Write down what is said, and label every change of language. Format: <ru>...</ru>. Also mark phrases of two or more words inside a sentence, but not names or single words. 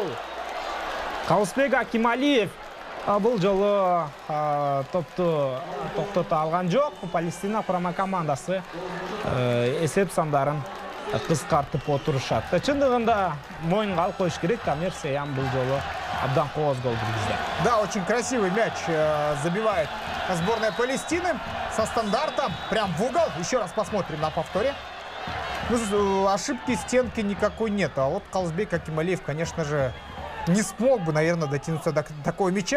<ky>Калысбек Акималиев бул жолу топту токтото алган жок. Палестина курама командасы эсеп сандарын кыскартып отурушат. Чындыгында моюнга алып коюш керек, Тамер Сеям бул жолу абдан кооз гол киргизди.</ky> <ru>Да, очень красивый мяч забивает сборная Палестины со стандарта, прям в угол. Еще раз посмотрим на повторе. Ошибки стенки никакой нет. А вот Калысбек Акималиев, конечно же, не смог бы, наверное, дотянуться до такого мяча.</ru>